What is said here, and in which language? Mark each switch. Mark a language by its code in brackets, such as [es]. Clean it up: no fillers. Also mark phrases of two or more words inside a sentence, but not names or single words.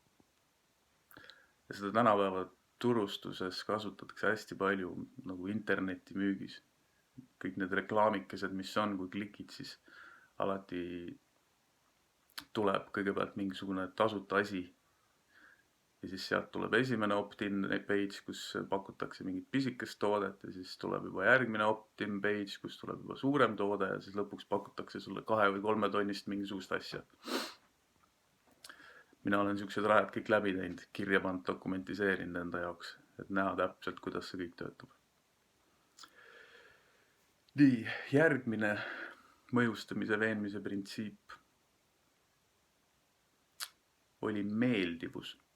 [et] Ja seda tänapäeva turustuses kasutatakse hästi palju nagu interneti müügis. Kõik need reklaamikesed, mis on, kui klikid, siis alati tuleb kõigepealt mingisugune tasuta asi. Ja siis sealt tuleb esimene [en] opt-in page, [et] kus pakutakse mingit pisikest toodet ja siis tuleb juba järgmine [en] opt-in page, [et] kus tuleb juba suurem toode ja siis lõpuks pakutakse sulle 2 või 3 tonnist mingisugust asja. Mina olen siuksed rajad kõik läbi teinud, kirja pannud, dokumentiseerinud enda jaoks, et näha täpselt, kuidas see kõik töötab. Nii, järgmine mõjustamise veenmise printsiip oli meeldivus.